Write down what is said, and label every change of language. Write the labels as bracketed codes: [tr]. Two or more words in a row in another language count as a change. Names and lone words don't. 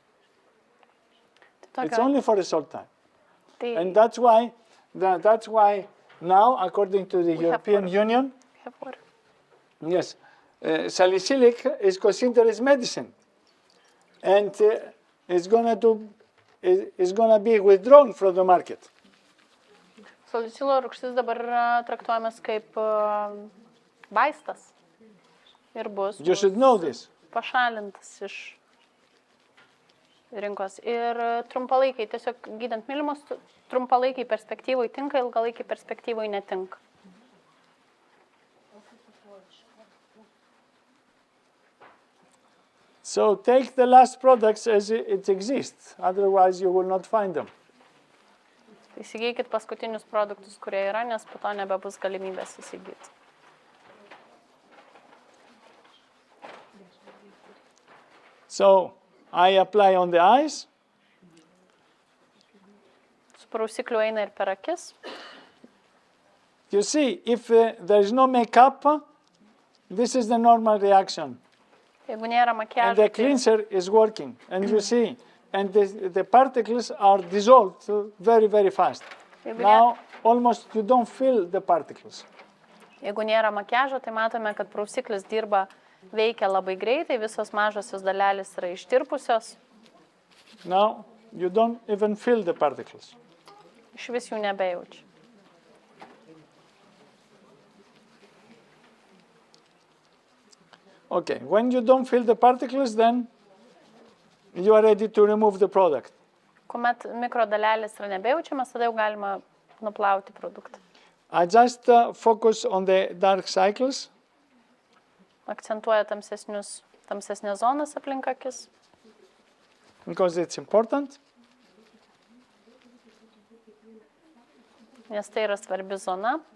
[en] It's only for a short time, and that's why now, according to the European Union, yes, salicylic is considered as medicine, and it's gonna be withdrawn from the market. [lt] Salicilo rūgštis dabar yra traktuojamas kaip vaistas ir bus [en] You should know this. [lt] pašalintas iš rinkos. Ir trumpalaikiai, tiesiog gydant mylimus, trumpalaikiai perspektyvai tinka, ilgalaikiai perspektyvai netinka. [en] So take the last products as it exists, otherwise you will not find them. [lt] Įsigykit paskutinius produktus, kurie yra, nes po to nebebus galimybės įsigyti. [en] So I apply on the eyes. [lt] Su prausikliu eina ir per akis. [en] You see, if there is no makeup, this is the normal reaction. [lt] Jeigu nėra [en] And [lt] makiažo, [en] the cleanser is working, and you see, and the particles are dissolved very, very fast. Now, almost you don't feel the particles. [lt] jeigu nėra makiažo, tai matome, kad prausiklis dirba, veikia labai greitai, visos mažosios dalelės yra ištirpusios. [en] Now, you don't even feel the particles. [lt] Iš vis jų nebejaučiu. [en] Okay, when you don't feel the particles, then you are ready to remove the product. [lt] Kuomet mikrodalelės yra nebejaučiamas, tada jau galima nuplauti produktą. [en] I just focus on the dark cycles. [lt] Akcentuoja tamsesnės zonas aplink akis. [en] Because it's important. [lt] Nes tai yra svarbi zona.